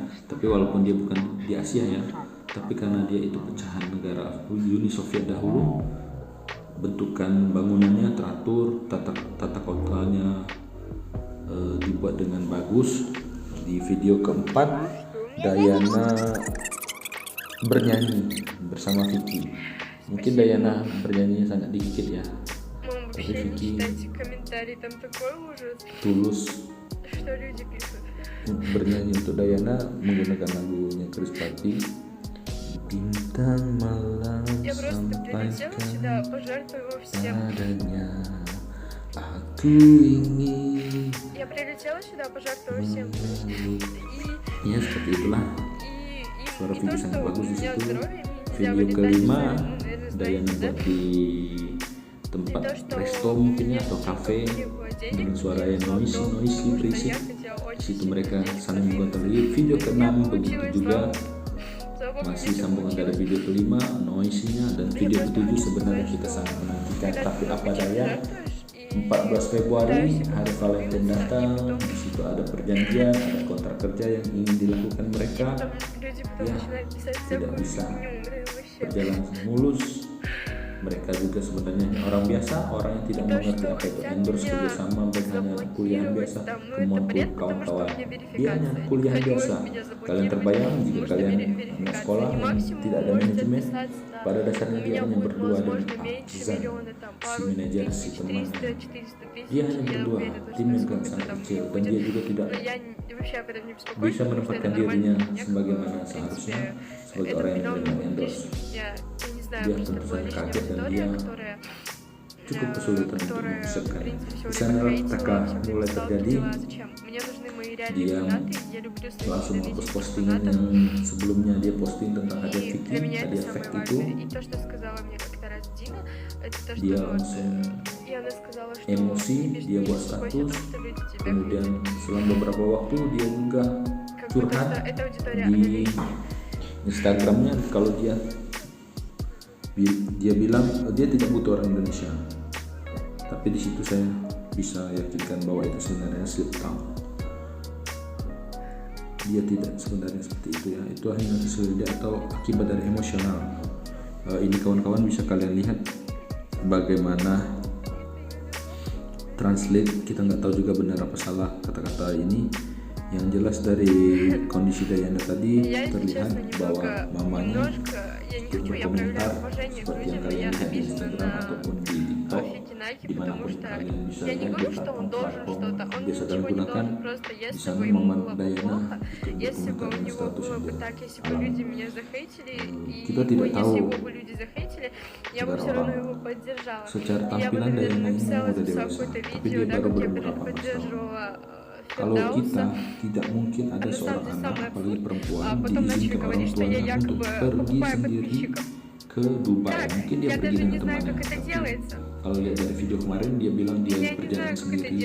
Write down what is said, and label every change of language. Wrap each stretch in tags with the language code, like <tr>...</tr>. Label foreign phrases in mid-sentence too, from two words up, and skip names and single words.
<id>Tapi walaupun dia bukan di Asia ya, tapi karena dia itu pecahan negara Uni Soviet dahulu, bentukan bangunannya teratur, tata kotanya dibuat dengan bagus. Di video keempat, Dayana bernyanyi bersama Vicky. Mungkin Dayana bernyanyi sangat dikit ya,</id> <ru>Мам, вообще не читайте комментарии, там такой ужас,</ru> <id>tulus</id> <ru>что люди пишут.</ru> <id>bernyanyi untuk Dayana menggunakan lagunya Krispatih, bintang malam</id> <ru>Я просто прилетела сюда,</ru> <id>sampaikan</id> <ru>пожертвовала всем.</ru> <id>padanya, aku ingin</id> <ru>Я прилетела сюда, пожертвовала всем. И,</ru> <id>ya seperti itulah.</id> <ru>и</ru> <id>Suara</id> <ru>не</ru> <id>Vicky</id> <ru>то,</ru> <id>sangat</id> <ru>что у</ru> <id>bagus di</id> <ru>меня</ru> <id>situ.</id> <ru>здоровье, мне нельзя</ru> <id>Video</id> <ru>вылетать из</ru> <id>kelima</id> <ru>зоны, ну, наверное,</ru> <id>Dayana</id> <ru>знаете, да?</ru> <id>buat di</id> <ru>Не</ru> <id>tempat</id> <ru>то, что</ru> <id>resto</id> <ru>у</ru> <id>mungkin</id> <ru>меня</ru> <id>ya, atau kafe</id> <ru>не было денег,</ru> <id>dengan suara</id> <ru>мне</ru> <id>yang</id> <ru>было</ru> <id>noisy</id> <ru>долго,</ru> <id>noisy</id> <ru>потому что</ru> <id>berisik.</id> <ru>я хотела</ru> <id>Di</id> <ru>очень</ru> <id>situ</id> <ru>сильно</ru> <id>mereka</id> <ru>здесь</ru> <id>saling</id> <ru>купить.</ru> <id>mengkontroli. Video</id> <ru>Я</ru> <id>ke-6 begitu</id> <ru>получилась,</ru> <id>juga,</id> <ru>слава богу,</ru> <id>masih</id> <ru>мне</ru> <id>sambungan dari</id> <ru>получилось.</ru> <id>video kelima noisy-nya, dan</id> <ru>Я</ru> <id>video</id> <ru>просто</ru> <id>ke-7</id> <ru>хочу</ru> <id>sebenarnya</id> <ru>сказать,</ru> <id>kita</id> <ru>что</ru> <id>sangat menantikan.</id> <ru>когда</ru> <id>Tapi</id> <ru>ты</ru> <id>apa</id> <ru>много</ru> <id>daya,</id> <ru>жертвуешь, и</ru> <id>14 Februari</id> <ru>пытаешься</ru> <id>hari</id> <ru>как-то</ru> <id>Valentine</id> <ru>справиться, и</ru> <id>datang.</id> <ru>потом</ru> <id>Di situ ada perjanjian, ada kontrak kerja yang ingin dilakukan mereka,</id> <ru>люди потом Я начинают писать</ru> <id>tidak</id> <ru>всякую</ru> <id>bisa</id> <ru>фигню, блин, вообще.</ru> <id>berjalan mulus. Mereka juga sebenarnya hanya orang biasa, orang yang tidak</id> <ru>То,</ru> <id>mengerti</id> <ru>что</ru> <id>apa itu</id> <ru>хотят</ru> <id>endorse</id> <ru>меня</ru> <id>kerjasama, mereka hanya kuliah biasa.</id> <ru>заблокировать там, ну это</ru> <id>Temuanku</id> <ru>бред, потому что у</ru> <id>kawan-kawan,</id> <ru>меня</ru> <id>dia hanya</id> <ru>верификация.</ru> <id>kuliah</id> <ru>Никто не</ru> <id>biasa.</id> <ru>может меня</ru> <id>Kalian</id> <ru>заблокировать,</ru> <id>terbayang jika</id> <ru>потому что</ru> <id>kalian anak</id> <ru>верификация.</ru> <id>sekolah</id> <ru>Не</ru> <id>yang</id> <ru>максимум</ru> <id>tidak ada</id> <ru>можете</ru> <id>manajemen,</id> <ru>отписаться, да.</ru> <id>pada</id> <ru>У</ru> <id>dasarnya dia</id> <ru>меня</ru> <id>hanya</id> <ru>будет,</ru> <id>berdua dengan</id> <ru>возможно, меньше</ru> <id>Zan,</id> <ru>миллиона, там,</ru> <id>si</id> <ru>пару</ru> <id>manajer, si</id> <ru>тысяч,</ru> <id>temannya.</id> <ru>300-400 тысяч.</ru> <id>Dia hanya</id> <ru>Я</ru> <id>berdua,</id> <ru>уверена, что</ru> <id>tim yang</id> <ru>сколько</ru> <id>sangat</id> <ru>там</ru> <id>kecil,</id> <ru>не</ru> <id>dan dia</id> <ru>будет.</ru> <id>juga tidak</id> <ru>Но я вообще об этом не беспокоюсь,</ru> <id>bisa</id> <ru>потому что это</ru> <id>menempatkan</id> <ru>нормально.</ru> <id>dirinya</id> <ru>Для меня,</ru> <id>sebagaimana</id> <ru>в</ru> <id>seharusnya</id> <ru>принципе,</ru> <id>sebagai</id> <ru>это</ru> <id>orang yang</id> <ru>миллион</ru> <id>menerima</id> <ru>будет</ru> <id>endorse.</id> <ru>лишним. Я не знаю,</ru> <id>Dia</id> <ru>просто</ru> <id>tentu</id> <ru>это была</ru> <id>saja</id> <ru>лишняя</ru> <id>kaget dan</id> <ru>аудитория,</ru> <id>dia</id> <ru>которая</ru> <id>cukup kesulitan untuk</id> <ru>которая, в</ru> <id>mempersiapkannya.</id> <ru>принципе,</ru> <id>Di</id> <ru>все</ru> <id>sana</id> <ru>время</ru> <id>Taka</id> <ru>хейтила,</ru> <id>mulai</id> <ru>все время</ru> <id>terjadi.</id> <ru>писала, зачем? Мне нужны мои реальные</ru> <id>Dia</id> <ru>фанаты, я люблю своих</ru> <id>langsung hapus</id> <ru>ненавидящих</ru> <id>postingan</id> <ru>фанатов.</ru> <id>yang sebelumnya dia posting tentang hadiah</id> <ru>И</ru> <id>Vicky,</id> <ru>для меня это</ru> <id>hadiah</id> <ru>самое</ru> <id>fake itu.</id> <ru>важное. И то, что сказала мне как-то раз Дина, это то, что</ru> <id>Dia</id> <ru>вот,</ru> <id>langsung</id> <ru>и она сказала, что</ru> <id>emosi,</id> <ru>не</ru> <id>dia buat</id> <ru>беспокойся о</ru> <id>status.</id> <ru>том, что люди тебя</ru> <id>Kemudian</id> <ru>хейтят.</ru> <id>selang beberapa waktu dia juga</id> <ru>Как будто</ru> <id>curhat</id> <ru>что эта аудитория, она</ru> <id>di</id> <ru>лишняя.</ru> <id>Instagramnya kalau dia bilang dia tidak butuh orang Indonesia. Tapi di situ saya bisa yakinkan bahwa itu sebenarnya</id> <en>slip tongue.</en> <id>Dia tidak sebenarnya seperti itu ya. Itu hanya kesulitan atau akibat dari emosional. Ini kawan-kawan bisa kalian lihat bagaimana translate, kita nggak tahu juga benar apa salah kata-kata ini. Yang jelas dari kondisi Dayana tadi</id> <ru>Я, если</ru> <id>terlihat</id> <ru>честно,</ru> <id>bahwa mamanya</id> <ru>я не</ru> <id>ikut</id> <ru>хочу, я</ru> <id>berkomentar</id> <ru>проявляю уважение к</ru> <id>seperti yang</id> <ru>людям, но</ru> <id>kalian</id> <ru>я</ru> <id>lihat di</id> <ru>обижена</ru> <id>Instagram</id> <ru>на</ru> <id>ataupun di TikTok,</id> <ru>Фикинаки, потому</ru> <id>dimanapun</id> <ru>что</ru> <id>kalian bisa</id> <ru>я не</ru> <id>lihat</id> <ru>говорю,</ru> <id>di</id> <ru>что он</ru> <id>platform</id> <ru>должен что-то, он</ru> <id>biasa kalian</id> <ru>ничего не</ru> <id>gunakan.</id> <ru>должен, просто</ru> <id>Di</id> <ru>если</ru> <id>sana</id> <ru>бы ему</ru> <id>momen</id> <ru>было бы</ru> <id>Dayana</id> <ru>плохо,</ru> <id>ikut</id> <ru>если бы у</ru> <id>berkomentar</id> <ru>него</ru> <id>status</id> <ru>было бы</ru> <id>yang</id> <ru>так, если бы</ru> <id>alam.</id> <ru>люди меня захейтили, и</ru> <id>Kita tidak tahu</id> <ru>если его бы люди захейтили, я бы</ru> <id>secara</id> <ru>все равно</ru> <id>orang.</id> <ru>его поддержала.</ru> <id>Secara</id> <ru>И я бы,</ru> <id>tampilan</id> <ru>наверное,</ru> <id>Dayana ini</id> <ru>написала,</ru> <id>udah</id> <ru>записала</ru> <id>dewasa,</id> <ru>какое-то</ru> <id>tapi</id> <ru>видео,</ru> <id>dia</id> <ru>да,</ru> <id>baru</id> <ru>как я</ru> <id>berumur 18 tahun.</id> <ru>поддерживала</ru> <id>Kalau kita</id> <ru>Фердауса.</ru> <id>tidak mungkin ada</id> <ru>На</ru> <id>seorang</id> <ru>самом деле</ru> <id>anak,</id> <ru>самый</ru> <id>apalagi</id> <ru>абсурд.</ru> <id>perempuan,</id> <ru>Потом начали</ru> <id>diizinkan orang</id> <ru>говорить, что я</ru> <id>tuanya untuk</id> <ru>якобы</ru> <id>pergi</id> <ru>покупаю</ru> <id>sendiri</id> <ru>подписчиков.</ru> <id>ke Dubai.</id> <ru>Как?</ru> <id>Mungkin dia</id> <ru>Я</ru> <id>pergi</id> <ru>даже</ru> <id>dengan</id> <ru>не знаю,</ru> <id>temannya.</id> <ru>как это</ru> <id>Tapi</id> <ru>делается.</ru> <id>kalau lihat dari video kemarin dia bilang dia</id> <ru>Я не</ru> <id>berjalan</id> <ru>знаю, как это</ru> <id>sendiri.</id>